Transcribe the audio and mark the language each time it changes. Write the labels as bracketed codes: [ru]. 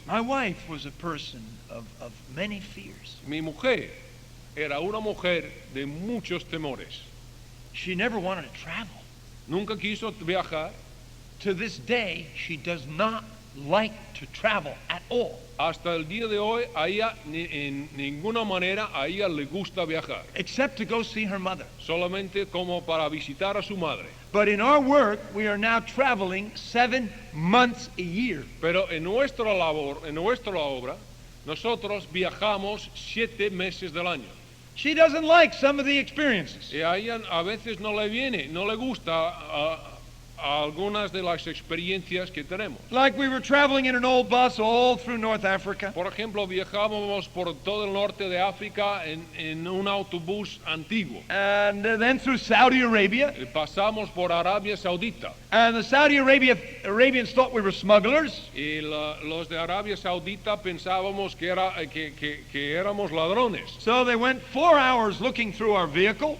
[en] My wife was a person of many fears. [es] Mi mujer era una mujer de muchos temores. [en] She never wanted to travel. [es] Nunca quiso viajar. [en] To this day, she does not like to travel at all, [es] Hasta el día de hoy, a ella en ninguna manera a ella le gusta viajar, [en] except to go see her mother. [es] solamente como para visitar a su madre. [en] But in our work, we are now traveling 7 months a year. [es] Pero en nuestra labor, en nuestra obra, nosotros viajamos 7 meses del año. [en] She doesn't like some of the experiences. [es] Y a ella a veces no le viene, no le gusta a algunas de las experiencias que tenemos. [en] Like we were traveling in an old bus all through North Africa. [es] Por ejemplo, viajábamos por todo el norte de África en un autobús antiguo. [en] And then through Saudi Arabia. [es] Pasamos por Arabia Saudita. [en] And the Saudi Arabians thought we were smugglers. [es] Y los de Arabia Saudita pensábamos que éramos ladrones. [en] So they went 4 hours looking through our vehicle.